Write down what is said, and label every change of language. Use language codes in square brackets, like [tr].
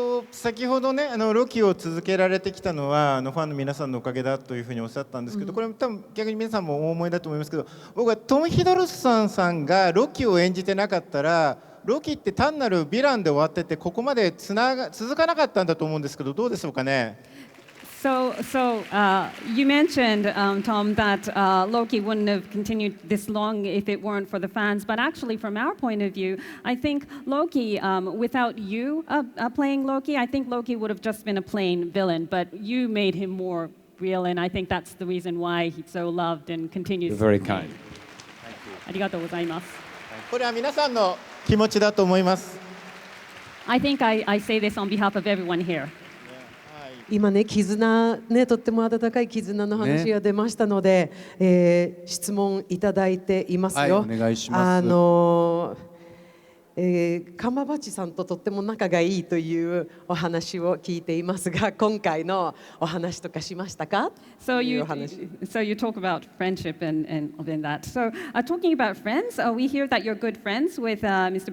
[ja] 先ほどねロキを続けられてきたのはファンの皆さんのおかげだというふうにおっしゃったんですけど、これ多分逆に皆さんもお思いだと思いますけど、僕はトム・ヒドルストンさんがロキを演じてなかったらロキって単なるヴィランで終わっててここまで続かなかったんだと思うんですけど、どうでしょうかね。 [en] So you mentioned, Tom, that Loki wouldn't have continued this long if it weren't for the fans. But actually, from our point of view, I think Loki, without you playing Loki, I think Loki would have just been a plain villain. But you made him more real, and I think that's the reason why he's so loved and continues. You're very kind. [ja] ありがとうございます。これは皆さんの気持ちだと思います。 [en] I think I say this on behalf of everyone here. [ja] 今ね、絆ね、とっても温かい絆の話が出ましたので、質問いただいていますよ。はい、お願いします。カンバーバッチさんととっても仲がいいというお話を聞いていますが、今回のお話とかしましたか？ [en] So you talk about friendship and that. So talking about friends, we hear that you're good friends with Mr.